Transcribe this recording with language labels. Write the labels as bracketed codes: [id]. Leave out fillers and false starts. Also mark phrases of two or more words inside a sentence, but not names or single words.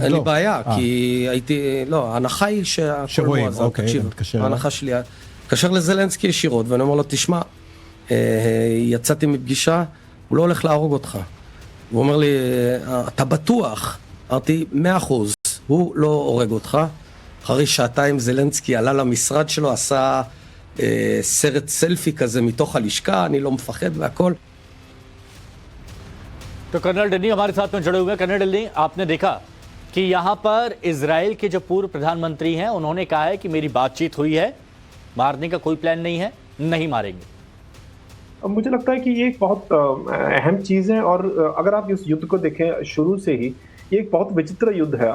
[he] אין לי בעיה, כי הייתי, לא, ההנחה היא שהכל מואזן, תקשיב, ההנחה שלי, מתקשר לזלנסקי ישירות, ואני אומר לו, תשמע, יצאתי מפגישה, הוא לא הולך להרוג אותך. הוא אומר לי, אתה בטוח? אמרתי, 100%, הוא לא הורג אותך. אחרי שעתיים זלנסקי עלה למשרד שלו, עשה סרט סלפי כזה מתוך הלשכה, אני לא מפחד והכל. [hi] तो कर्नल डनी हमारे साथ में जुड़े हुए हैं। कर्नल डनी, आपने देखा कि यहां पर इजराइल के जो पूर्व प्रधानमंत्री हैं, उन्होंने कहा है कि मेरी बातचीत हुई है, मारने का कोई प्लान नहीं है, नहीं मारेंगे। मुझे लगता है कि ये एक बहुत अहम चीज़ है। और अगर आप इस युद्ध को देखें शुरू से ही, ये एक बहुत विचित्र युद्ध है।